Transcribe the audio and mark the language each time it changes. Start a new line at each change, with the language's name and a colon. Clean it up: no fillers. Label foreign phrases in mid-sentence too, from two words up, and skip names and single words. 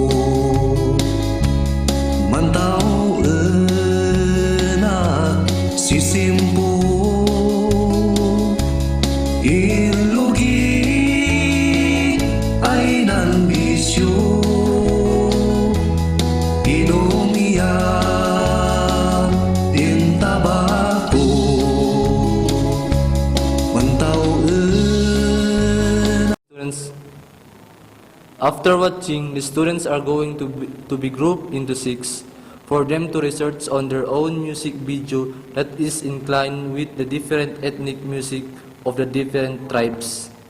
Kankanaey: mantau enak sisimpo ilugi ay nan bisyo inomia din tabako mantau
English: Students, after watching, the students are going to be grouped into 6 for them to research on their own music video that is inclined with the different ethnic music of the different tribes.